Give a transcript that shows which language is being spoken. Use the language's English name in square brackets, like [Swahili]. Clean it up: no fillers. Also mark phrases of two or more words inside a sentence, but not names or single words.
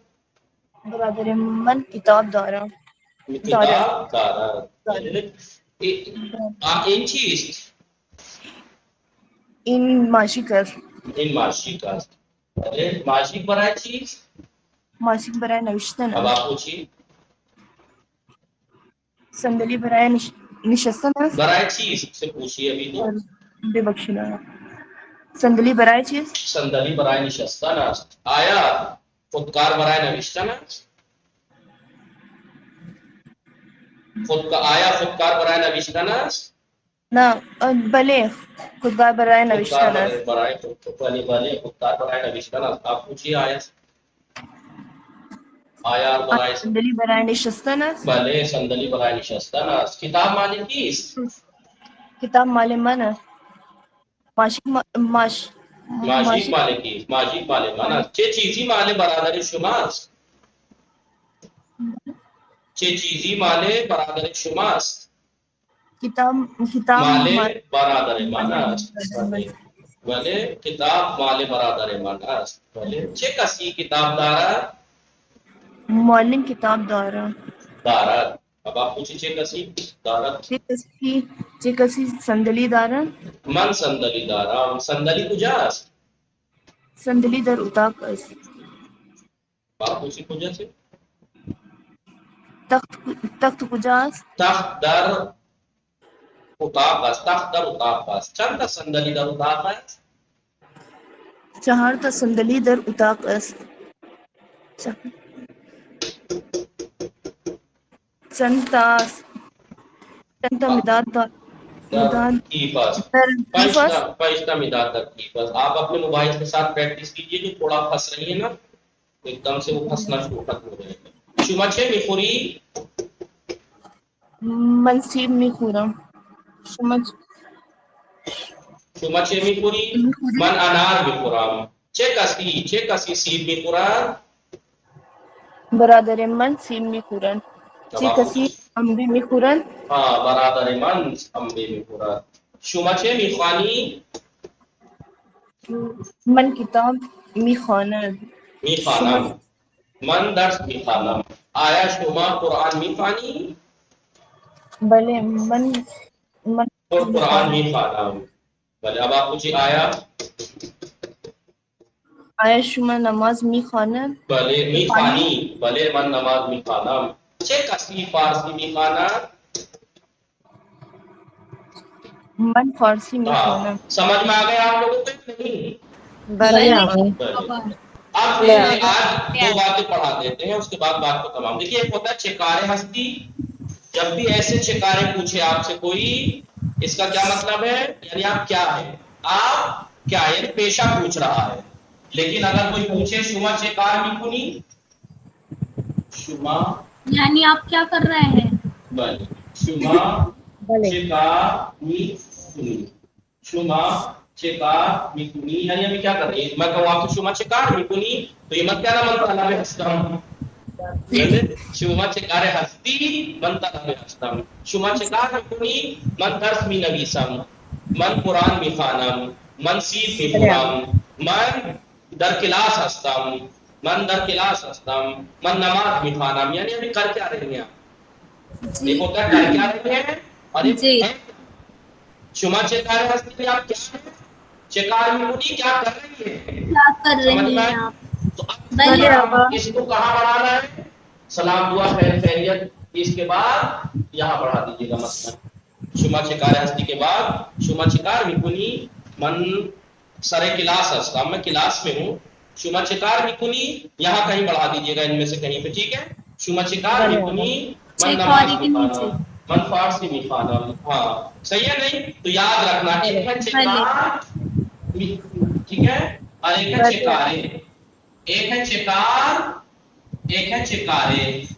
[Persian] برادر من کتاب دارم. کتاب دارد. این چیست؟ این ماشیک است. این ماژیک است. ماژیک برای چیست؟ ماشیک برای نوشتن اب است. [Urdu] آپ پوچھیے. [Persian] صندلی برای نشستن است. برای چیز [Urdu] سے پوچھیے ابھی تو. [Persian] ببخشید صندلی برای چیز؟ صندلی برای نشستن است. آیا خودکار برای نوشتن است؟ خود کا آیا خودکار برای نوشتن است. نه بله خودکار برای نوشتن خودکار است. برای بله خودکار برای نوشتن است. [Urdu] آپ پوچھیے آیا سے. [Persian] آیا برای صندلی برای نشستن است. بله صندلی برای نشستن است. کتاب مال کیست؟ کتاب مال من است. ماشین ماجیک مال کیست؟ ماجیک مال من است. چه چیزی مال برادر شماست؟ چه چیزی مال برادر شماست؟ کتاب مال برادر من است. بله کتاب مال برادر من است. بله چه کسی کتاب دارد؟ معلم کتاب دارد. دارد. [Urdu] اب آپ پوچھیں [Persian] چه کسی دارد. چه کسی صندلی دارد. من صندلی دارم. صندلی کجاست؟ صندلی در اتاق است. آپ پوچھیں کجا سے. تخت کجاست. تخت در اتاق است. تخت در اتاق است. چند تا صندلی در اتاق است؟ 4 تا صندلی در اتاق است. چند تا مداد [Urdu] کی پاس پانچ مداد تک کی پاس. آپ اپنے موبائل کے ساتھ پریکٹس کیجئے. جو تھوڑا پھنس رہی ہے نا ایک دم سے وہ پھنسنا شروع ختم ہو جائے گا. [Persian] شما چه میخوری؟ من سیب میخورم. شما چه میخوری؟ من انار میخورم. چه کسی سیب میخورد؟ برادر من سیب میخورند. چه کسی انبه میخورند؟ برادر من انبه میخورد. شما چه میخوانی؟ من کتاب میخوانم. من درس میخوانم. آیا شما قرآن میخوانی؟ بله من قرآن میخوانم. بله [Urdu] اب آپ پوچھیں [Persian] آیا شما نماز میخوانند؟ بله میخوانی. بله من نماز میخوانم. چه کسی فارسی میخواند؟ من فارسی میخوانم. [Urdu] سمجھ میں آ گیا آپ لوگوں کو نہیں؟ [Persian] بله [Urdu] اب آج 2 باتیں پڑھا دیتے ہیں اس کے بعد بات کو تمام. دیکھیے ایک ہوتا ہے چکارے ہستی. جب بھی ایسے چکارے پوچھے آپ سے کوئی اس کا کیا مطلب ہے یعنی آپ کیا ہے. آپ کیا یعنی پیشہ پوچھ رہا ہے. لیکن اگر کوئی پوچھے [Persian] شما چکار میکنی شما [Urdu] یعنی آپ کیا کر رہے ہیں. [Persian] بله شما چکار میکنی. شما چکار میکنی [Urdu] یعنی ابھی کیا کر رہی ہے. میں کہوں آپ سے [Persian] شما چکار میکنی [Urdu] تو یہ مت کہنا [Persian] من طلب هستم. شما چکار هستی من طلب هستم. شما چکار میکنی من درس مینویسم. من قرآن میخوانم. من سیب میخورم. من در کلاس هستم. من در کلاس هستم. من نماز میخوانم. [Urdu] یعنی ابھی کر کیا رہی ہیں آپ. ایک ہوتا ہے کر کیا رہی ہیں اور ایک [Persian] شما چکار ہستی [Urdu] آپ کیا ہے. [Persian] چکار میکنی [Urdu] کیا کر رہی ہے. کیا کر رہے ہیں آپ. تو اب اس کو کہاں بڑھانا ہے. سلام دعا خیر خیریت اس کے بعد یہاں بڑھا دیجیے گا. [Persian] مثلا شما چکار ہستی [Urdu] کے بعد [Persian] شما چکار میکنی من سر کلاس ہستم. [Urdu] میں کلاس میں ہوں. [Persian] شما چکار میکنی [Urdu] یہاں کہیں بڑھا دیجیے گا ان میں سے کہیں پہ. ٹھیک ہے. [Persian] شما چکار میکنی من نماز میخوانم. من فارسی میخوانم. [Urdu] ہاں صحیح ہے نہیں. تو یاد رکھنا ایک ہے چکار ٹھیک ہے اور ایک ہے چکارے. ایک ہے چکار ایک ہے چکارے.